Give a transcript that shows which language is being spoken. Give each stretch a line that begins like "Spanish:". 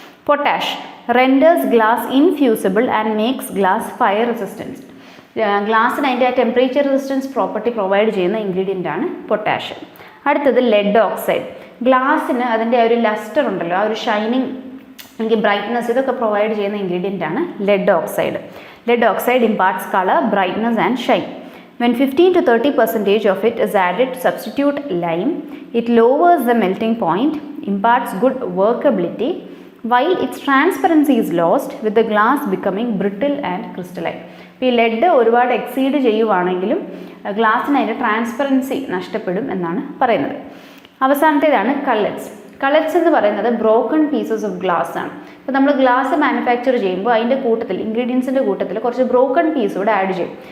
English: Potash renders glass infusible and makes glass fire resistance.
Malayalam: ഗ്ലാസിന് അതിൻ്റെ ആ temperature resistance property provide ചെയ്യുന്ന ingredient ആണ് potash. അടുത്തത് ലെഡ് ഓക്സൈഡ്. ഗ്ലാസ്സിന് അതിൻ്റെ ആ ഒരു ലസ്റ്റർ ഉണ്ടല്ലോ, ആ ഒരു ഷൈനിങ്, എനിക്ക് ബ്രൈറ്റ്നസ്, ഇതൊക്കെ പ്രൊവൈഡ് ചെയ്യുന്ന ഇൻഗ്രീഡിയൻ്റ് ആണ് lead oxide.
English: Lead oxide imparts color, brightness and shine. When 15 to 30% of it is added to substitute lime, it lowers the melting point, imparts good workability, while its transparency is lost with the glass becoming brittle and crystalline.
Malayalam: ഇപ്പോൾ ഈ lead ഒരുപാട് exceed ചെയ്യുവാണെങ്കിലും ഗ്ലാസ്സിന് അതിൻ്റെ transparency നഷ്ടപ്പെടും എന്നാണ് പറയുന്നത്. അവസാനത്തേതാണ് കള്ളറ്റ്സ്. കള്ളറ്റ്സ് എന്ന് പറയുന്നത് broken pieces of glass ആണ്. ഇപ്പോൾ നമ്മൾ ഗ്ലാസ് മാനുഫാക്ചർ ചെയ്യുമ്പോൾ അതിൻ്റെ കൂട്ടത്തിൽ, ഇൻഗ്രീഡിയൻസിൻ്റെ കൂട്ടത്തിൽ കുറച്ച് ബ്രോക്കൺ പീസ് കൂടെ ആഡ് ചെയ്യും.